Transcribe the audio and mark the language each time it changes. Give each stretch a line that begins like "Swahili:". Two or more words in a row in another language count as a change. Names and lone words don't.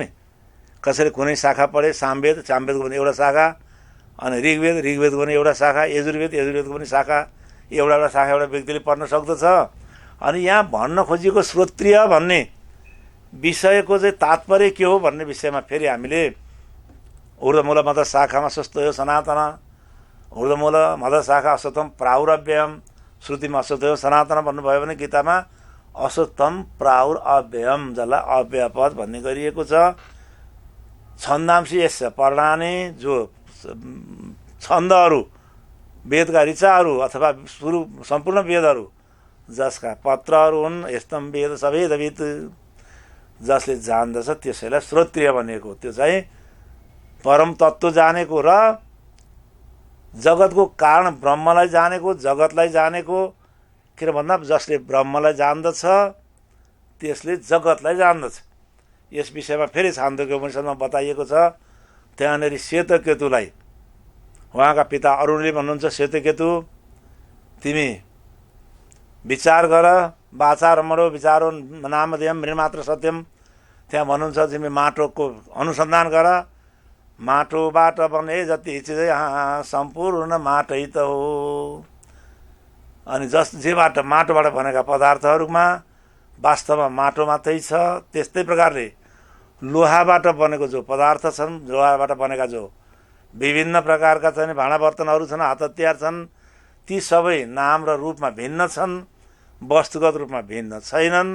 Nepali: कसैले कुनै शाखा पढे, सामवेद, सामवेदको पनि एउटा शाखा, अनि ऋग्वेदको पनि एउटा शाखा, यजुर्वेदको पनि शाखा, एउटा शाखा एउटा व्यक्तिले पढ्न सक्दछ। अनि यहाँ भन्न खोजिएको श्रोत्रिय भन्ने विषयको चाहिँ तात्पर्य के हो भन्ने विषयमा फेरि हामीले
Sanskrit: ऊर्ध्वमूल मद शाखामा स्वस्तयो सनातन, ऊर्ध्वमूल मद शाखा अश्वत्थम प्राहुरव्ययम,
Nepali: श्रुतिमा
Sanskrit: अश्वत्थयो सनातन
Nepali: भन्नुभयो भने गीतामा
Sanskrit: अश्वत्थम प्राहुर अव्ययम,
Nepali: जसलाई अव्ययपद भन्ने गरिएको छ।
Sanskrit: छन्दांशी यस्य पर्णानि,
Nepali: जो छन्दहरू, वेदका ऋचाहरू अथवा सम्पूर्ण वेदहरू जसका पत्रहरू हुन्,
Sanskrit: यस्तम वेद सवेदवित्,
Nepali: जसले जान्दछ त्यसैलाई श्रोत्रिय भनेको। त्यो चाहिँ परम तत्त्व जानेको र जगतको कारण ब्रह्मलाई जानेको, जगतलाई जानेको। किन भन्दा जसले ब्रह्मलाई जान्दछ त्यसले जगतलाई जान्दछ। यस विषयमा फेरि छान्दोग्य उपनिषदमा बताइएको छ। त्यहाँनिर श्वेतकेतुलाई उहाँका पिता अरुणले भन्नुहुन्छ, श्वेतकेतु तिमी विचार गर,
Sanskrit: वाचा रमणो विचारो नामधेयम मृन्मात्र सत्यम।
Nepali: त्यहाँ भन्नुहुन्छ तिमी माटोको अनुसन्धान गर, माटोबाट बने जति चिज सम्पूर्ण माटै त हो। अनि जेबाट माटोबाट बनेका पदार्थहरूमा वास्तवमा माटो मात्रै छ। त्यस्तै प्रकारले लोहाबाट बनेको जो पदार्थ छन्, लोहाबाट बनेका जो विभिन्न प्रकारका चाहिँ भाँडा बर्तनहरू छन्, हात हतियार छन्, ती सबै नाम र रूपमा भिन्न छन्, वस्तुगत रूपमा भिन्न छैनन्।